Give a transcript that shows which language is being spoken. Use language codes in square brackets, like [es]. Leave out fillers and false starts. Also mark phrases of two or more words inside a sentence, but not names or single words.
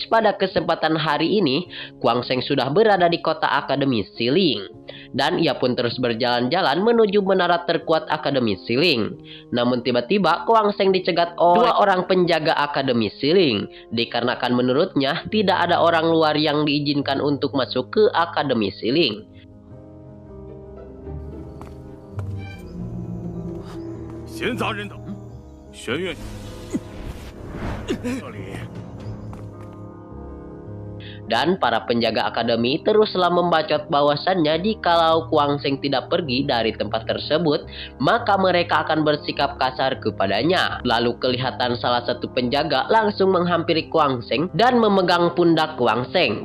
[id] Pada kesempatan hari ini Kuang Sheng sudah berada di kota Akademi Siling. Dan ia pun terus berjalan-jalan menuju menara terkuat Akademi Siling. Namun tiba-tiba Kuang Sheng dicegat oleh 2 orang penjaga Akademi Siling. Dikarenakan menurutnya tidak ada orang luar yang diizinkan untuk masuk ke Akademi Siling. [zh] 闲杂人等，玄月，这里。 [id] Dan para penjaga akademi teruslah membacot bahwasannya jikalau Kuang Sheng tidak pergi dari tempat tersebut, maka mereka akan bersikap kasar kepadanya. Lalu kelihatan salah satu penjaga langsung menghampiri Kuang Sheng dan memegang pundak Kuang Sheng.